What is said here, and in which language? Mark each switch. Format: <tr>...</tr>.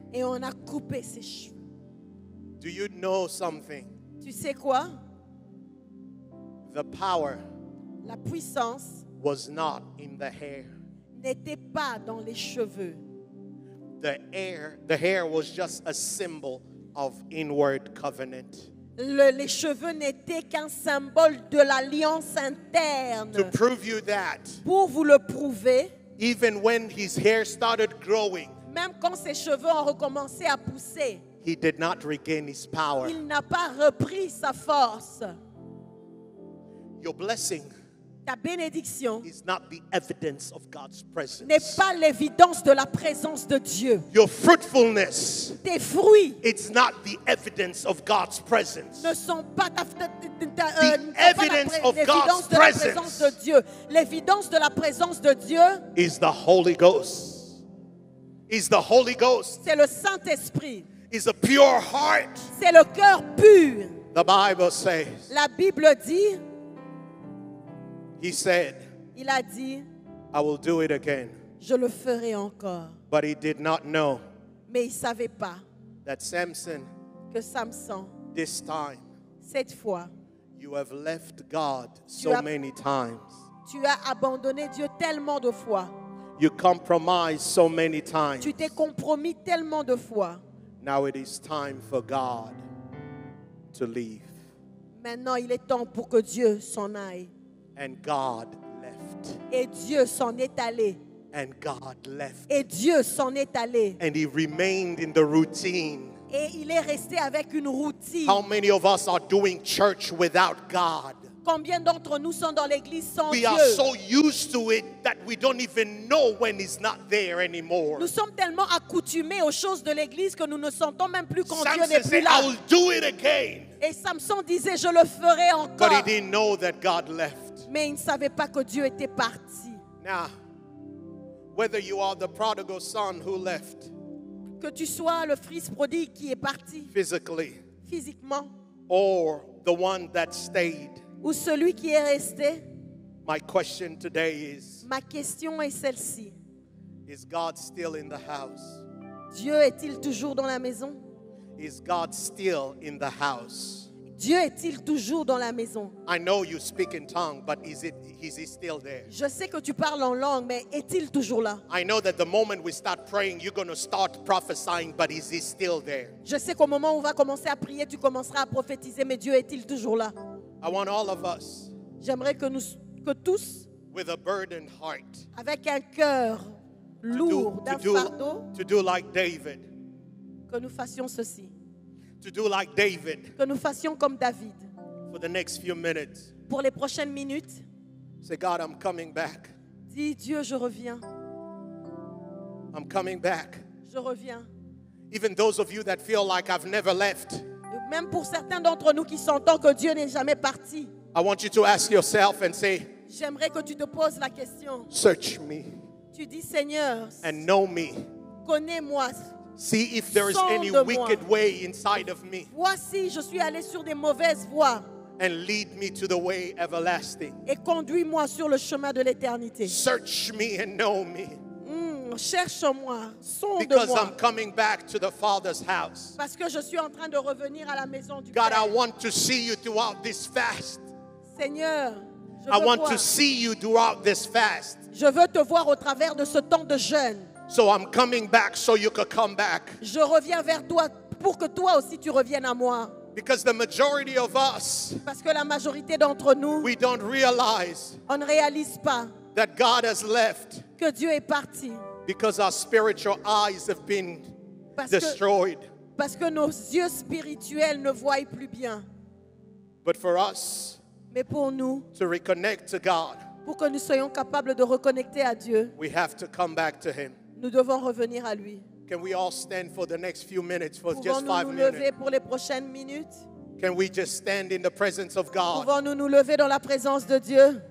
<fr>et on a coupé ses cheveux.</fr> <en>Do you know something?</en> <fr>Tu sais quoi?</fr> <en>The power</en> <fr>La puissance</fr> <en>was not in the hair.</en> <fr>n'était pas dans les cheveux.</fr> <en>The hair was just a symbol of inward covenant.</en> <fr>Les cheveux n'étaient qu'un symbole de l'alliance interne.</fr> <en>To prove you that,</en> <fr>Pour vous le prouver,</fr> <en>even when his hair started growing,</en> <fr>même quand ses cheveux ont recommencé à pousser,</fr> <en>he did not regain his power.</en> <fr>il n'a pas repris sa force.</fr> <en>Your blessing</en> <fr>Ta bénédiction</fr> <en>is not the evidence of God's presence.</en> <fr>n'est pas l'évidence de la présence de Dieu.</fr> <en>Your fruitfulness,</en> <fr>Tes fruits</fr> <en>it's not the evidence of God's presence.</en> <fr>ne sont pas</fr> <en>evidence of</en> <fr>l'évidence</fr> <en>God's</en> <fr>de la présence de</fr> <en>presence</en> <fr>Dieu. L'évidence de la présence de Dieu,</fr> <en>is the Holy Ghost. Is the Holy Ghost.</en> <fr>c'est le Saint-Esprit.</fr> <en>Is a pure heart.</en> <fr>C'est le cœur pur.</fr> <en>The Bible says,</en> <fr>La Bible dit,</fr> <en>he said,</en> <fr>il a dit,</fr> <en>I will do it again.</en> <fr>je le ferai encore.</fr> <en>But he did not know</en> <fr>Mais il ne savait pas</fr> <en>that Samson,</en> <fr>que Samson,</fr> <en>this time,</en> <fr>cette fois,</fr> <en>you have left God so many times.</en> <fr>tu as abandonné Dieu tellement de fois.</fr> <en>You compromised so many times.</en> <fr>Tu t'es compromis tellement de fois.</fr> <en>Now it is time for God to leave.</en> <fr>Maintenant, il est temps pour que Dieu s'en aille.</fr> <en>And God left.</en> <fr>Et Dieu s'en est allé.</fr> <en>And God left.</en> <fr>Et Dieu s'en est allé.</fr> <en>And he remained in the routine.</en> <fr>Et il est resté avec une routine.</fr> <en>How many of us are doing church without God?</en> <fr>Combien d'entre nous sont dans l'église sans</fr> <en>We</en> <fr>Dieu?</fr> <en>are so used to it that we don't even know when He's not there anymore.</en> <fr>Nous sommes tellement accoutumés aux choses de l'église que nous ne sentons même plus quand Dieu</fr> <en>Samson</en> <fr>n'est plus</fr> <en>said,</en> <fr>là.</fr> <en>I will do it again.</en> <fr>Et Samson disait, je le ferai</fr> <en>But he</en> <fr>encore.</fr> <en>didn't know that God left.</en> <fr>Mais il ne savait pas que Dieu était parti.</fr> <en>Now, whether you are the prodigal son who left</en> <fr>Que tu sois le fils prodigue qui est parti</fr> <en>physically</en> <fr>physiquement</fr> <en>or the one that stayed,</en> <fr>ou celui qui est resté,</fr> <en>my question today</en> <fr>ma question est celle-ci.</fr> <en>is God still in the house?</en> <fr>Dieu est-il toujours dans la maison?</fr> <en>Is God still in the house?</en> <fr>Dieu est-il toujours dans la maison?</fr> <en>I know you speak in tongue, but is he still there?</en> <fr>Je sais que tu parles en langue, mais est-il toujours là?</fr> <en>I know that the moment we start praying, you're going to start prophesying, but is he still there?</en> <fr>Je sais qu'au moment où on va commencer à prier, tu commenceras à prophétiser, mais Dieu est-il toujours là?</fr> <en>I want all of us</en> <fr>J'aimerais que tous,</fr> <en>with a burdened heart</en> <fr>avec un cœur lourd, d'un fardeau,</fr> <en>to do like David.</en> <fr>que nous fassions ceci.</fr> <en>To do like David</en> <fr>Que nous fassions comme David.</fr> <en>for the next few minutes.</en> <fr>Pour les prochaines minutes,</fr> <en>Say, God, I'm coming back.</en> <fr>dis Dieu, je reviens.</fr> <en>I'm coming back.</en> <fr>Je reviens.</fr> <en>Even those of you that feel like I've never left,</en> <fr>Même pour certains d'entre nous qui sentent que Dieu n'est jamais parti,</fr> <en>I want you to ask yourself and say,</en> <fr>j'aimerais que tu te poses la question.</fr> <en>search me</en> <fr>Tu dis, Seigneur,</fr> <en>and know me.</en> <fr>connais-moi.</fr> <en>See if there is any</en> <fr>Sonde-moi.</fr> <en>wicked way inside of me</en> <fr>Vois si je suis allé sur des mauvaises voies</fr> <en>and lead me to the way everlasting.</en> <fr>et conduis-moi sur le chemin de l'éternité.</fr> <en>Search me and know me</en> <fr>Cherche-moi,</fr> <en>because</en> <fr>sonde-moi,</fr> <en>I'm coming back to the Father's house.</en> <fr>parce que je suis en train de revenir à la maison du</fr> <en>God, I</en> <fr>Père.</fr> <en>want to see you throughout this fast.</en> <fr>Seigneur,</fr> <en>I want to see you throughout this fast.</en> <fr>je veux te voir au travers de ce temps de jeûne.</fr> <en>So I'm coming back so you could come back.</en> <fr>Je reviens vers toi pour que toi aussi tu reviennes à moi.</fr> <en>Because the majority of us,</en> <fr>Parce que la majorité d'entre nous,</fr> <en>we don't realize</en> <fr>on ne réalise pas</fr> <en>that God has left</en> <fr>que Dieu est parti.</fr> <en>because our spiritual eyes have been</en> <fr>Parce</fr> <en>destroyed.</en> <fr>que nos yeux spirituels ne voient plus bien.</fr> <en>But for us</en> <fr>Mais pour nous,</fr> <en>to reconnect to God,</en> <fr>pour que nous soyons capables de reconnecter à Dieu,</fr> <en>we have to come back to Him.</en> <fr>nous devons revenir à lui.</fr> <en>Can we all stand for the next few minutes, for just</en> <fr>Pouvons-nous</fr> <en>5</en> <fr>nous</fr> <en>minutes?</en> <fr>lever pour les prochaines minutes?</fr> <en>Can we just stand in the presence of God?</en> <fr>Pouvons-nous nous lever dans la présence de Dieu?</fr>